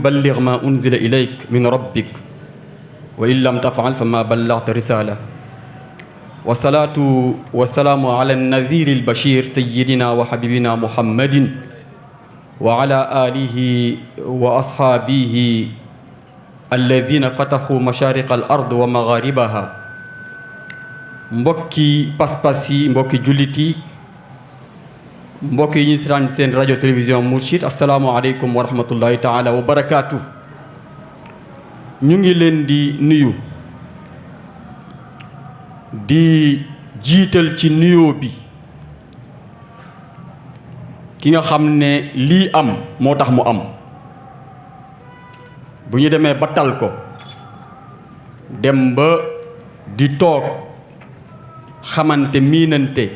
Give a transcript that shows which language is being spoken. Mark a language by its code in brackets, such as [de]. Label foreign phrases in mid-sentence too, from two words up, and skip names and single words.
[ar] بلغ ما أنزل إليك من ربك وإن لم تفعل فما بلغت رسالة والصلاة والسلام على النذير البشير سيدنا وحبيبنا محمد وعلى آله وأصحابه الذين فتحوا مشارق الأرض ومغاربها [wo] mbokki pas-pas yi mbokki jullit yi mbokk yi ñu siraan seen rajo télévision Mourchid [ar] السلام عليكم ورحمة الله تعالى وبركاته. [wo] ñu ngi leen di nuyu di jiital ci nuyoo bi ki nga xam ne lii am moo tax mu am bu ñu demee ba tal ko dem ba di toog xamante miinante